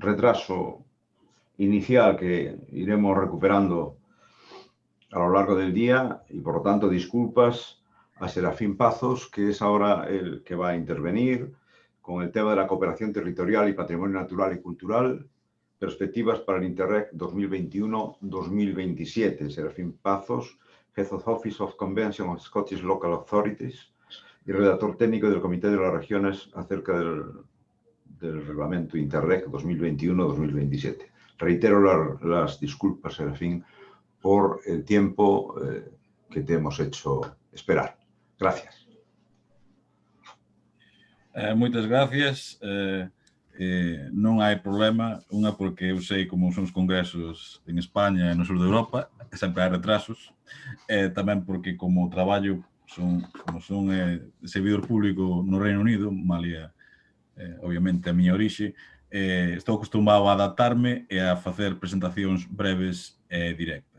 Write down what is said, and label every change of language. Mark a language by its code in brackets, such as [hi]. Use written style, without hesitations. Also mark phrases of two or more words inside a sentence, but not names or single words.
[es] retraso inicial que iremos recuperando a lo largo del día y, por lo tanto, disculpas a Serafín Pazos, que es ahora el que va a intervenir con el tema de la cooperación territorial y patrimonio natural y cultural, perspectivas para el Interreg 2021-2027. Serafín Pazos, [en] Head of Office of Convention of Scottish Local Authorities [es] y redactor técnico del Comité de las Regiones acerca del reglamento Interreg 2021-2027. Reitero las disculpas, Serafín, por el tiempo que te hemos hecho esperar. Gracias. [gl] Moitas gracias. Non hai problema, unha porque eu sei como son os congresos en España e no sur de Europa, sempre hai retrasos, tamén porque como traballo como son servidor público no Reino Unido, malia obviamente a miña orixe, estou acostumado a adaptarme e a facer presentacións breves e directas.